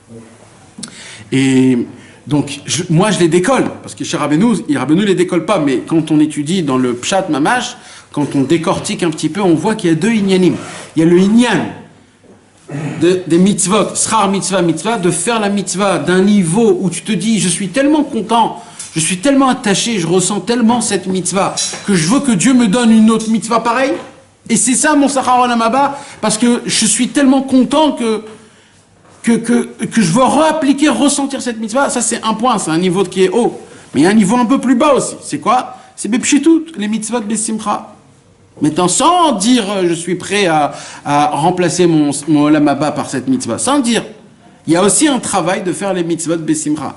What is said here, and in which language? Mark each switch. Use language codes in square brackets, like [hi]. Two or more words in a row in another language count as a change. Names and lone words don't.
[fr] Et donc, moi je les décolle, parce que chez Rabbeinu les décolle pas, mais quand on étudie dans le [he] פשט ממש, [fr] quand on décortique un petit peu, on voit qu'il y a deux inyanim. Il y a le inyan des mitzvot, [he] שכר מצוה, [fr] de faire la mitzvah d'un niveau où tu te dis, je suis tellement content, je suis tellement attaché, je ressens tellement cette mitzvah, que je veux que Dieu me donne une autre mitzvah pareille. Et c'est ça mon [he] שכר עולם הבא, [fr] parce que je suis tellement content que je veux réappliquer, ressentir cette mitzvah. Ça c'est un point, c'est un niveau qui est haut. Mais il y a un niveau un peu plus bas aussi. C'est quoi? C'est bepshitut, les [he] מצוות בשמחה. [fr] Maintenant, sans dire je suis prêt à remplacer mon [he] עולם הבא [fr] par cette mitzvah, sans dire, il y a aussi un travail de faire les [he] מצוות בשמחה.